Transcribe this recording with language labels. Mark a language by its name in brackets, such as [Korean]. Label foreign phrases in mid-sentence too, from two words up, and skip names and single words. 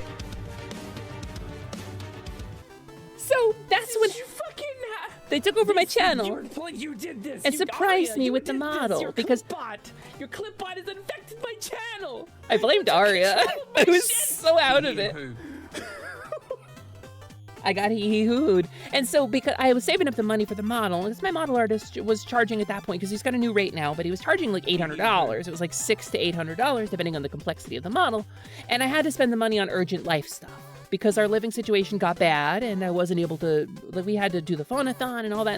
[English] So that's when You fucking they took over my channel. You did this. And You- surprised Aria, me you with the did this. model, Your because- your clipbot has infected my channel. I blamed Aria. I was so out of it. Who? I got hee-hee-hooed. And so because I was saving up the money for the model, because my model artist was charging at that point, because he's got a new rate now, but he was charging like $800. It was like $600 to $800, depending on the complexity of the model. And I had to spend the money on urgent life stuff because our living situation got bad and I wasn't able to, like, we had to do the phonathon and all that.